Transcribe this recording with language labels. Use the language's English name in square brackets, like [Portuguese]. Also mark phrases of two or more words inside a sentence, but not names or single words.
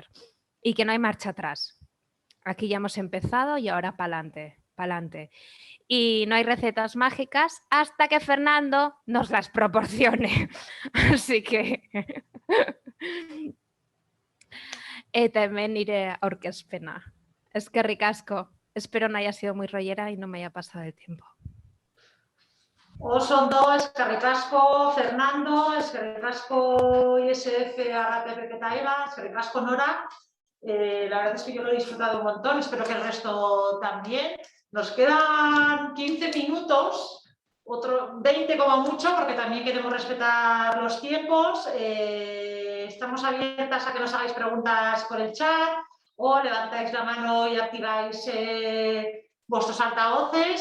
[Spanish] Y que no hay marcha atrás. Aquí ya hemos empezado y ahora para adelante. Y no hay recetas mágicas hasta que Fernando nos las proporcione. Así que también iré a aurkezpena. [Basque] Eskerrik asko. [Spanish] Espero no haya sido muy rollera y no me haya pasado el tiempo. [Basque] Oso ondo, eskerrik asko Fernando, eskerrik asko ISF, Arrate, Pepe eta Eva, eskerrik asko Nora. [Spanish] La verdad es que yo lo he disfrutado un montón, espero que el resto también. Nos quedan 15 minutos, otro 20 como mucho, porque también queremos respetar los tiempos. Estamos abiertas a que nos hagáis preguntas por el chat o levantáis la mano y activáis vuestros altavoces.